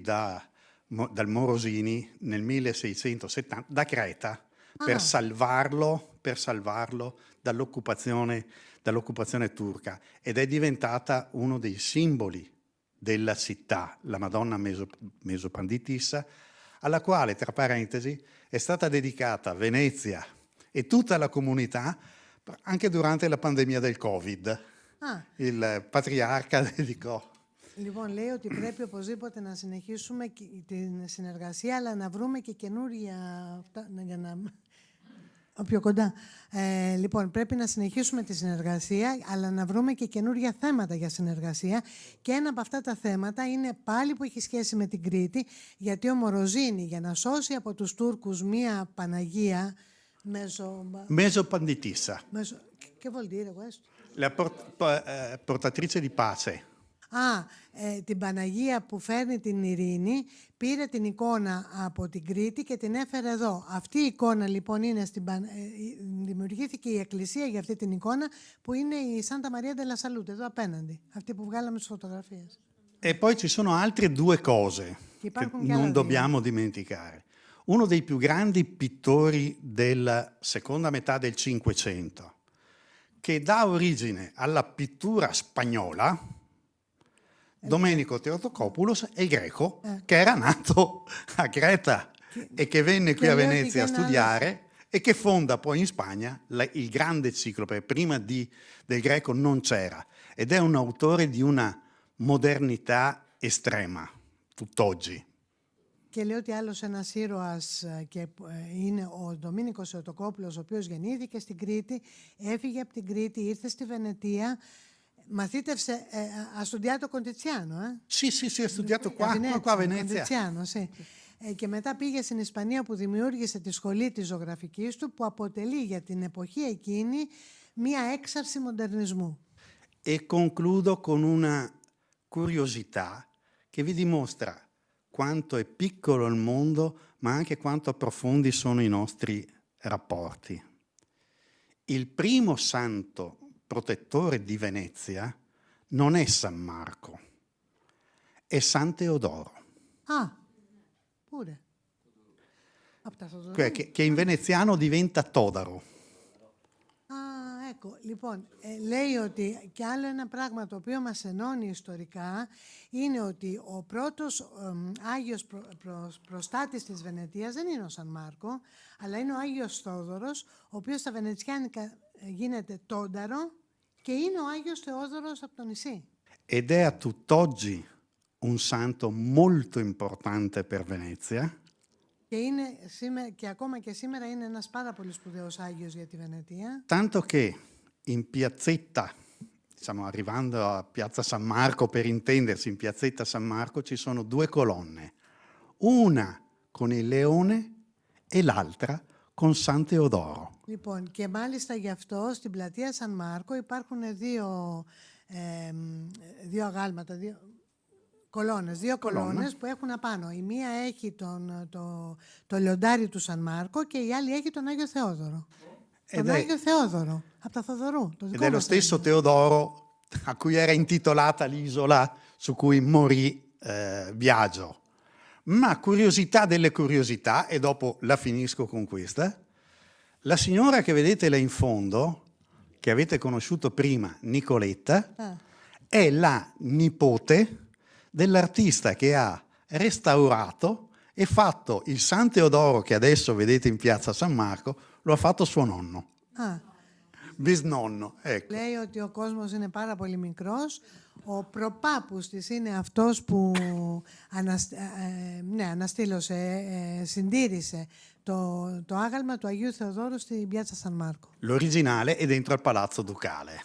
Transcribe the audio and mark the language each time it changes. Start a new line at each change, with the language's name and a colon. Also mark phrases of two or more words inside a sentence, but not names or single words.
Italian: dal Morosini nel 1670 da Creta per salvarlo dall'occupazione turca, ed è diventata uno dei simboli della città, la Madonna Mesopanditissa, alla quale, tra parentesi, è stata dedicata Venezia e tutta la comunità anche durante la pandemia del Covid. Il patriarca dedicò.
Greek: Λοιπόν, λέει ότι πρέπει οπωσδήποτε να συνεχίσουμε την συνεργασία, αλλά να βρούμε και καινούρια... για να... πιο κοντά. Λοιπόν, πρέπει να συνεχίσουμε τη συνεργασία, αλλά να βρούμε και καινούρια θέματα για συνεργασία. Και ένα από αυτά τα θέματα είναι πάλι που έχει σχέση με την Κρήτη, γιατί ο Μοροζίνη, για να σώσει από τους Τούρκους μία Παναγία... Mesopanditissa.
Italian: Che vuol dire questo? La portatrice di pace.
Greek: Την Παναγία που φέρνει την ειρήνη, πήρε την εικόνα από την Κρήτη και την έφερε εδώ. Αυτή η εικόνα λοιπόν είναι δημιουργήθηκε η εκκλησία για αυτή την εικόνα που είναι η Santa Maria della Salute, εδώ απέναντι, αυτή που βγάλαμε στις φωτογραφίες.
Italian: E poi ci sono altre due cose che non dobbiamo dimenticare. Uno dei più grandi pittori della seconda metà del Cinquecento, che dà origine alla pittura spagnola, Domenico Theotokopoulos, è il greco che era nato a Creta e che venne qui a Venezia a studiare e che fonda poi in Spagna il grande ciclo, perché prima del greco non c'era, ed è un autore di una modernità estrema, tutt'oggi.
Greek: Και λέει ότι άλλος ένας ήρωας και είναι ο Ντομήνικος Θεοτοκόπουλος, ο οποίος γεννήθηκε στην Κρήτη, έφυγε από την Κρήτη, ήρθε στη Βενετία, μαθήτευσε,
Italian: ha studiato con Tiziano, Sì, ha studiato qua a Venezia. Tiziano, sì.
Greek: Και μετά πήγε στην Ισπανία που δημιούργησε τη σχολή της ζωγραφικής του, που αποτελεί για την εποχή εκείνη μία έξαρση μοντερνισμού.
Italian: E concludo con una curiosità che vi dimostra quanto è piccolo il mondo, ma anche quanto profondi sono i nostri rapporti. Il primo santo protettore di Venezia non è San Marco, è San Teodoro. Pure. Che in veneziano diventa Todaro. Ecco,
Greek: λοιπόν, λέει ότι και άλλο ένα πράγμα το οποίο μας ενώνει ιστορικά είναι ότι ο πρώτος Άγιος προστάτης της Βενετίας δεν είναι ο Σαν Μάρκο, αλλά είναι ο Άγιος Θόδωρος, ο οποίος στα βενετσιάνικα γίνεται τόνταρο και είναι ο Άγιος Θεόδωρος από το νησί.
Italian: Ed è a tutt'oggi un santo molto importante per Venezia,
Greek: Και ακόμα και σήμερα είναι ένας πάρα πολύ σπουδαίος Άγιος για τη Βενετία.
Italian: tanto che in piazzetta, diciamo arrivando a Piazza San Marco per intendersi, in piazzetta San Marco ci sono due colonne, una con il leone e l'altra con San Teodoro.
Greek: Λοιπόν, και μάλιστα γι' αυτό στην πλατεία Σαν Μάρκο υπάρχουν δύο αγάλματα, δύο κολόνες που έχουν απάνω. Η μία έχει το λιοντάρι του Σαν Μάρκο και η άλλη έχει τον Άγιο Θεόδωρο. Τον Άγιο Θεόδωρο, από τα Θοδωρού.
Italian: Ed è lo stesso Teodoro a cui era intitolata l'isola su cui morì Biagio. Ma curiosità delle curiosità, e dopo la finisco con questa, la signora che vedete là in fondo, che avete conosciuto prima, Nicoletta, è la nipote dell'artista che ha restaurato e fatto il San Teodoro che adesso vedete in piazza San Marco, lo ha fatto suo nonno. Bisnonno, ecco.
Greek: Λέει ότι ο κόσμος είναι πάρα πολύ μικρός. Ο προπάπους της είναι αυτός που αναστήλωσε, συντήρησε το άγαλμα του Αγίου Θεοδόρου στην πιάτσα Σαν Μάρκο.
Italian: L'originale è dentro al Palazzo Ducale.